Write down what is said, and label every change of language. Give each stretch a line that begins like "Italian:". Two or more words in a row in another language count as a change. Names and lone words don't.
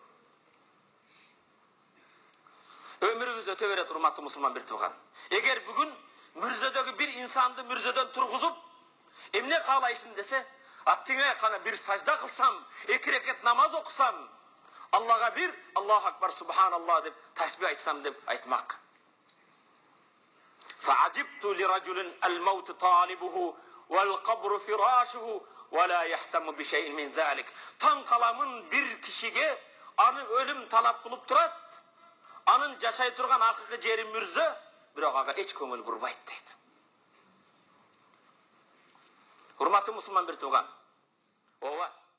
Kyrgyz: Өмүрүбүз өтө берет, урматтуу мусулман бир тууган. Эгер бүгүн мүрзөдөгү бир инсанды мүрзөдөн тургузуп, эмне каалайсың десе, аттиңе кана бир сажда кылсам, 2 рекет намаз окусам, Аллага бир
Arabic: الله أكبر سبحان الله
Kyrgyz: деп тасбих айтсам деп айтмак.
Arabic: فعجبت لرجل الموت طالبه والقبر فراشه ولا يهتم بشيء من ذلك.
Kyrgyz: Таң каламын бир кишиге аны өлүм талап кылып турат. Анын жашай турган акыркы жери мүрзө, бирок ага эч көңүл бурбайт дейт. Урматтуу мусулман бир тууган. Ооба.